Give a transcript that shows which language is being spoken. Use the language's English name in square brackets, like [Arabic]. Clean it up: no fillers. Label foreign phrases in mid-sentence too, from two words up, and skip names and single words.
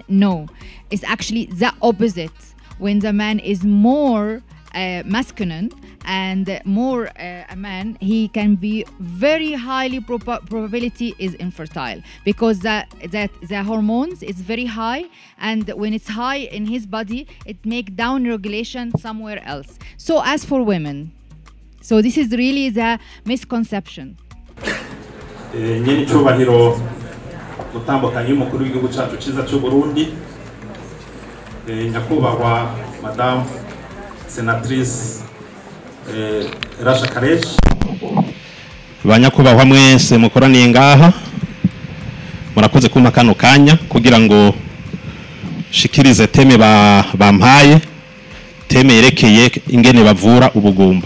[English] No, it's actually the opposite. When the man is more masculine and more a man, he can be very highly probability is infertile, because the hormones is very high, and when it's high in his body, it make down regulation somewhere else. So as for women, so this is really the misconception. [Rundi] Nyiri cyubahiro gutambukanye umukuru w'igihugu cyacu cyiza cy'u Burundi, nyakubahwa Madame Senatrice Rasha Karej, banyakubahwa mwese mukoraniye ngaha, murakoze kuma kano kanya kugira ngo shikirize teme bampaye, teme yerekeye ingene bavura ubugumba.